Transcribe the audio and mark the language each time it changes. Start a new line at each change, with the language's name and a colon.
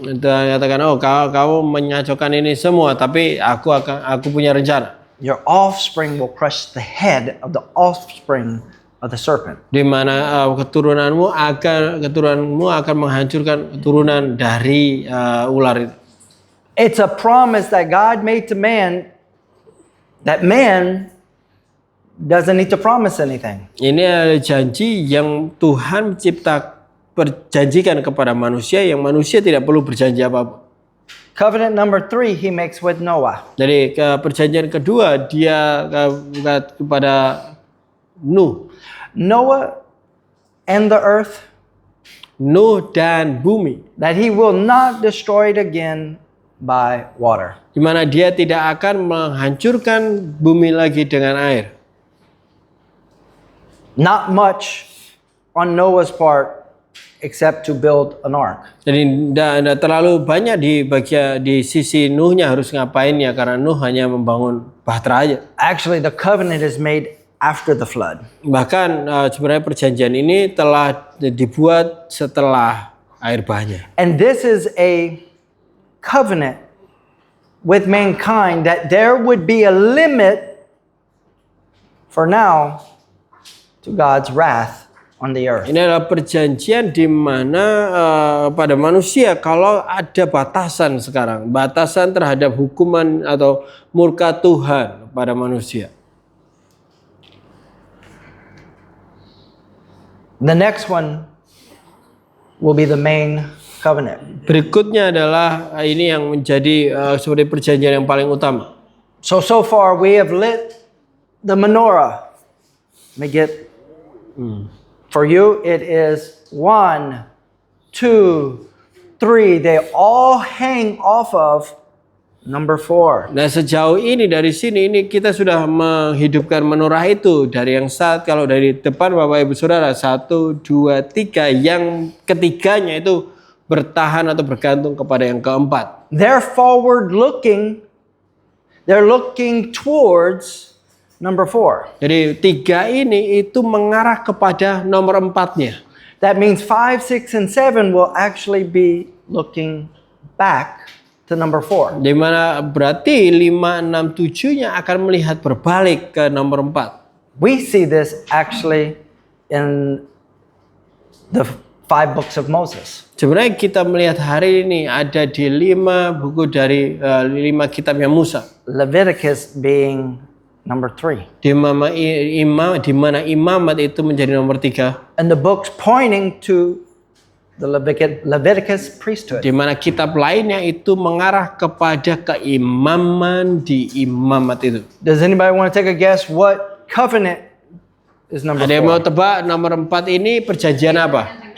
Indonesian: Dia katakan, oh kamu menyacaukan ini semua, tapi aku punya rencana.
English: Your offspring will crush the head of the offspring of the serpent.
Indonesian: Di mana keturunanmu akan menghancurkan keturunan dari ular itu.
English: It's a promise that God made to man that man doesn't need to promise anything.
Indonesian: Ini adalah janji yang Tuhan perjanjikan kepada manusia yang manusia tidak perlu berjanji apa-apa.
English: Covenant number 3 he makes with Noah.
Indonesian: Jadi perjanjian kedua dia kepada Nuh.
English: Noah and the earth,
Indonesian: Nuh dan bumi.
English: that he will not destroy it again by water.
Indonesian: Di mana dia tidak akan menghancurkan bumi lagi dengan air.
English: Not much on Noah's part except to build an ark.
Indonesian: Jadi tidak terlalu banyak di sisi Nuhnya harus ngapain ya, karena Nuh hanya membangun bahtera aja.
English: Actually, the covenant is made after the flood.
Indonesian: Bahkan sebenarnya perjanjian ini telah dibuat setelah air banyak.
English: And this is a covenant with mankind that there would be a limit for now to God's wrath on the earth.
Indonesian: Ini adalah perjanjian di mana pada manusia kalau ada batasan sekarang, batasan terhadap hukuman atau murka Tuhan pada manusia.
English: The next one will be the main covenant.
Indonesian: Berikutnya adalah ini yang menjadi sebagai perjanjian yang paling utama.
English: So far we have lit the menorah. Let me get, for you it is 1, 2, 3. They all hang off of number 4.
Indonesian: Nah sejauh ini dari sini ini kita sudah menghidupkan menorah itu dari yang kalau dari depan Bapak Ibu Saudara 1, 2, 3, yang ketiganya itu bertahan atau bergantung kepada yang keempat.
English: They're forward looking. They're looking towards number 4.
Indonesian: Jadi 3 ini itu mengarah kepada nomor 4-nya.
English: That means 5, 6, and 7 will actually be looking back to number 4.
Indonesian: Di mana berarti 5, 6, 7-nya akan melihat berbalik ke nomor 4.
English: We see this actually in the 5 books of Moses.
Indonesian: Sebenarnya kita melihat hari ini ada di 5 buku dari 5 kitabnya Musa.
English: Leviticus being number 3.
Indonesian: Di mana imamat itu menjadi nomor 3.
English: And the books pointing to the Leviticus priesthood.
Indonesian: Di mana kitab lainnya itu mengarah kepada keimaman di imamat itu.
English: Does anybody want to take a guess what covenant is number
Indonesian: Ada yang mau
English: 4?
Indonesian: tebak nomor 4 ini perjanjian apa?